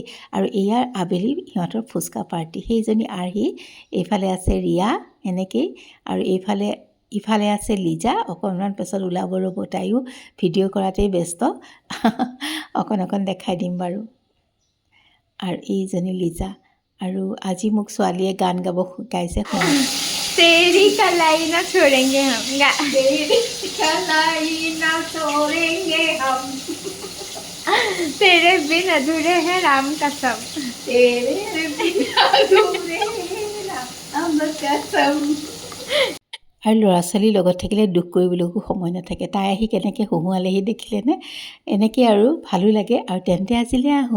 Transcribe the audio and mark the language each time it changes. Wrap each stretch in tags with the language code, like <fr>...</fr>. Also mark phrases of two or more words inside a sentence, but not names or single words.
<as>আৰু এয়াৰ আবেলি সিহঁতৰ ফুচকা পাৰ্টি, সেইজনী আৰ্হি, এইফালে আছে ৰিয়া এনেকৈয়ে, আৰু ইফালে আছে লিজা, অকণমান পাছত ওলাব ৰ'ব, তাইও ভিডিঅ' কৰাতেই ব্যস্ত। অকণ দেখাই দিম বাৰু। আৰু এইজনী লিজা। আৰু আজি মোক ছোৱালীয়ে গান গাব শিকাইছে।</as> <hi>तेरी कलाई ना छोड़ेंगे हम तेरी कलाई ना छोड़ेंगे हम, तेरे बिन अधूरे हैं राम कसम, तेरे बिन अधूरे राम कसम।</hi> <as>আৰু ল'ৰা ছোৱালীৰ লগত থাকিলে দুখ কৰিবলৈকো সময় নাথাকে। তাই আহি কেনেকৈ হঁহুৱালেহি দেখিলেনে? এনেকৈ আৰু ভালো লাগে। আৰু তেন্তে আজিলৈ আহোঁ।</as>